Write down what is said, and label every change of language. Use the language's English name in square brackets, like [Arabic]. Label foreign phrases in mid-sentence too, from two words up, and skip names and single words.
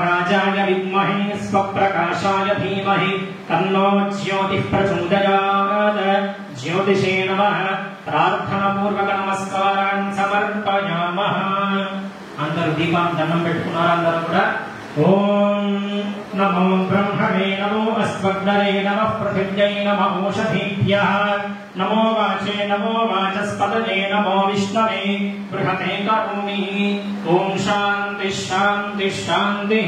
[Sanskrit] राजाय विद्महे स्वप्रकाशाय धीमहि तन्नो ज्योतिः प्रचोदयात्। ज्योतिषे नमः। प्रार्थनापूर्वक नमस्कारान् समर्पयामः। [Telugu] अंदरू दीपाన్ని దండం పెట్టుకున్నారు అందరూ కూడా। [Sanskrit] ओम नमो ब्रह्मणे नमो अस्मद्गणे नमः पृथिव्यै नमो ओषधीभ्यः नमो वाचे नमो वाचस्पतये नमो विष्णवे बृहते करोमि। ओम शांति शांति शांति।